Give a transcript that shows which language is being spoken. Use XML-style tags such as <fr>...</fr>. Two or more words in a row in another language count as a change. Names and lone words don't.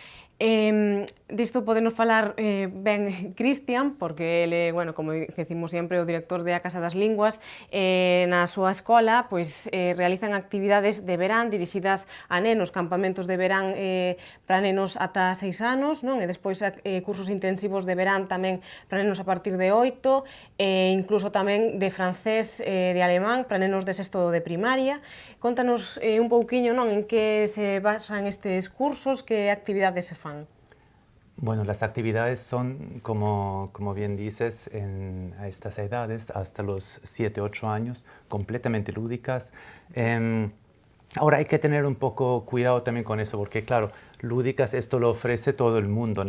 <gl>Disto podenos falar ben Cristian, porque ele, bueno, como decimos sempre, o director da Casa das Linguas, na súa escola, pois realizan actividades de verán dirixidas a nenos, campamentos de verán para nenos ata 6 anos, non? E despois cursos intensivos de verán tamén para nenos a partir de 8, e incluso tamén de francés, de alemán, para nenos de sexto de primaria. Contanos un pouquiño, non, en que se basan estes cursos, que actividades se fan.</gl> <es>Bueno, las actividades son, como bien dices, a estas edades, hasta los 7, 8 años, completamente lúdicas. Ahora hay que tener un poco cuidado también con eso, porque claro, lúdicas esto lo ofrece todo el mundo.</es>